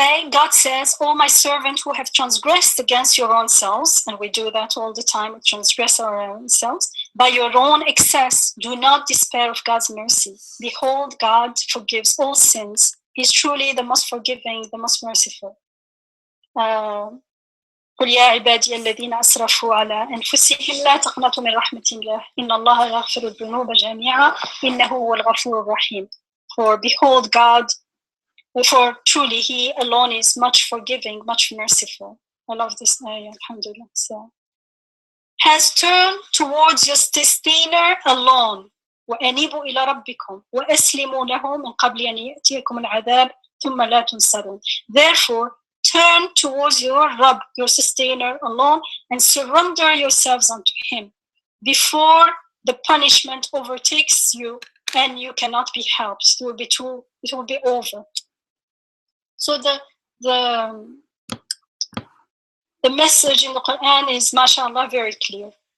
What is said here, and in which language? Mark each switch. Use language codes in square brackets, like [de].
[en] God says, "Oh, my servant who have transgressed against your own selves," and we do that all the time, we transgress our own selves, "by your own excess, do not despair of God's mercy. Behold, God forgives all sins. He's truly the most forgiving, the most merciful." [ar] قل يا عبادي الذين أسرفوا على أنفسهم لا تقنطوا من رحمة الله إن الله يغفر الذنوب جميعا إنه هو الغفور الرحيم. [en] For behold, God, for truly He alone is much forgiving, much merciful. I love this ayah, alhamdulillah. So, has turned towards your sustainer alone. [ar] وأنيبوا إلى ربكم وأسلموا له من قبل أن يأتيكم العذاب ثم لا تنصرون. [en] Therefore, turn towards your Rabb, your sustainer alone, and surrender yourselves unto Him before the punishment overtakes you and you cannot be helped. It will be over. So the message in the Quran is, mashallah, very clear.